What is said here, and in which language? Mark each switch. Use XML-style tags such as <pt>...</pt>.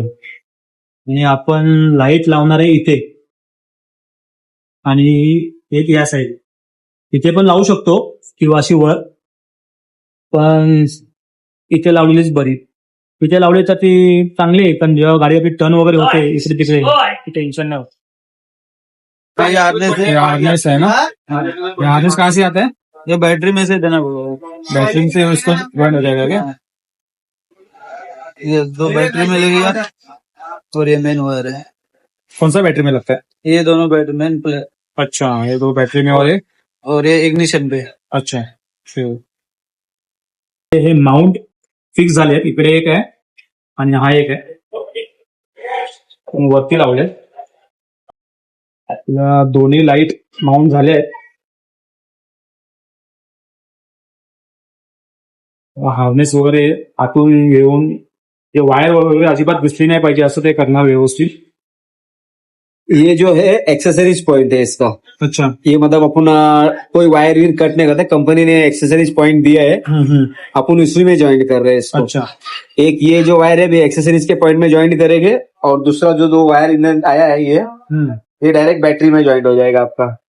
<mr>आणि आपण लाईट लावणार आहे इथे आणि एक या साईड इथे पण लावू शकतो किंवा अशी वर, पण इथे लावलेलीच बरी. इथे लावली तर ती चांगली आहे, पण जेव्हा गाडी आपली टर्न वगैरे होते इकडे तिकडे</mr> <hi>टेन्शन नहीं होता. ये हार्नेस है ना, ये हार्नेस कहाँ से आता है? ये बैटरी में से देना बैटरी से उसको ज्वाइन हो जाएगा क्या? ये 2 बैटरी में लगेगा और ये मेन वायर है, कौन सा बैटरी में लगता है? ये दोनों बैटरी मेन अच्छा, ये 2 बैटरी में और ये इग्निशन पे. अच्छा sure.</hi> <mr>हे माउंट फिक्स झाले, इकडे एक आहे आणि हा एक आहे, वरती लावले. आपल्या दोन्ही लाईट माउंट झाले आहेत. हार्नेस वगैरे आतून घेऊन जे वायर वगैरे अजिबात दिसली नाही पाहिजे असं ते करणार व्यवस्थित.</mr> <hi>ये जो है एक्सेसरीज पॉइंट है इसका. अच्छा. ये मतलब अपन कोई वायर वीर कट नहीं करते, कंपनी ने एक्सेसरीज पॉइंट दिया है, अपन उसी में ज्वाइन कर रहे हैं इसको. अच्छा. एक ये जो वायर है भी एक्सेसरीज के पॉइंट में ज्वाइन करेंगे, और दूसरा जो 2 वायर इधर आया है ये डायरेक्ट बैटरी में ज्वाइंट हो जाएगा आपका.</hi>